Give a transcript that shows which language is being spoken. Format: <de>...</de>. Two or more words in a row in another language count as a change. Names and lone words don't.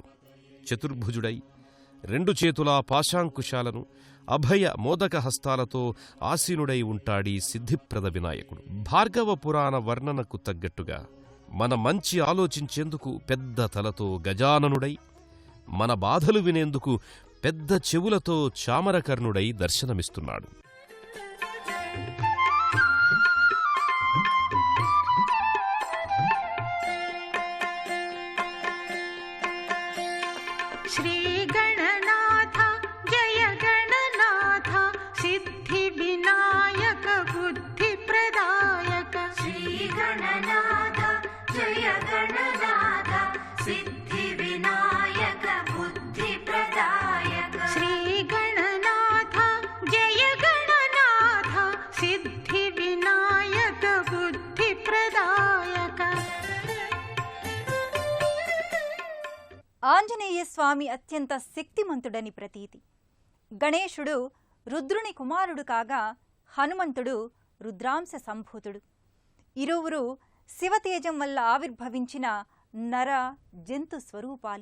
<te>చతుర్భుజుడై 2 చేతులా పాశాంకుశాలను అభయ మోదక హస్తాలతో ఆసీనుడై ఉంటాడీ సిద్ధిప్రద వినాయకుడు. భార్గవ పురాణ వర్ణనకు తగ్గట్టుగా మన మంచి ఆలోచించేందుకు పెద్ద తలతో గజాననుడై, మన బాధలు వినేందుకు పెద్ద చెవులతో చామరకర్ణుడై దర్శనమిస్తున్నాడు.</te> <sa>श्रीगणनाथ जय गणनाथ सिद्धिविनायक बुद्धिप्रदायक श्रीगणनाथ जय गणनाथ सिद्धिविनायक बुद्धिप्रदायक श्रीगणनाथ जय गणनाथ सिद्धिविनायक बुद्धिप्रदायक.</sa> <te>ఆంజనేయ స్వామి అత్యంత శక్తిమంతుడని ప్రతీతి. గణేశుడు రుద్రుని కుమారుడు కాగా హనుమంతుడు రుద్రాంశ సంభూతుడు. ఇరువురు శివతేజం వల్ల ఆవిర్భవించిన నర జంతు స్వరూపాలు.</te>